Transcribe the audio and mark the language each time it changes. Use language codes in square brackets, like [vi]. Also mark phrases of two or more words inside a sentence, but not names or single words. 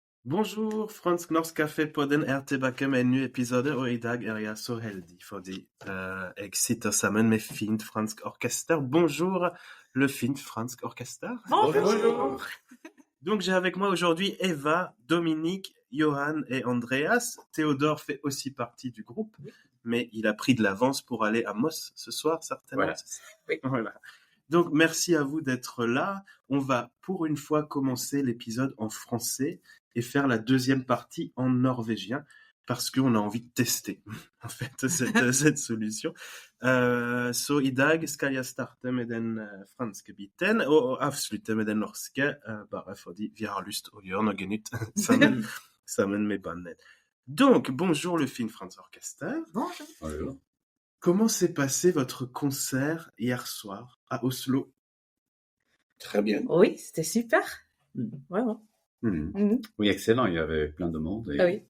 [fr] Bonjour, [no] Fransk Norsk Café podden [sv] är tillbaka med en ny episode, [no] og i dag er jeg så heldig fordi jeg sitter sammen med Fint Fransk Orkester. [fr] Bonjour, le Fint Fransk Orkester. Bonjour. Donc j'ai avec moi aujourd'hui Eva, Dominique, Johan et Andreas. Théodore fait aussi partie du groupe, mais il a pris de l'avance pour aller à Moss ce soir, certainement. Voilà. Oui. Voilà. Donc merci à vous d'être là. On va pour une fois commencer l'épisode en français et faire la deuxième partie en norvégien parce qu'on a envie de tester en fait cette solution. [no] Så i dag skal jeg starte med den franske biten og avslutte med den norske, bare fordi vi har lyst å gjøre noe nytt sammen med bandet. [fr] Donc, bonjour le Fint Fransk Orkester. Bonjour. Bonjour. Comment s'est passé votre concert hier soir à Oslo? Très bien. Oui, c'était super. Vraiment. Oui, excellent. Il y avait plein de monde. Et, Ah oui.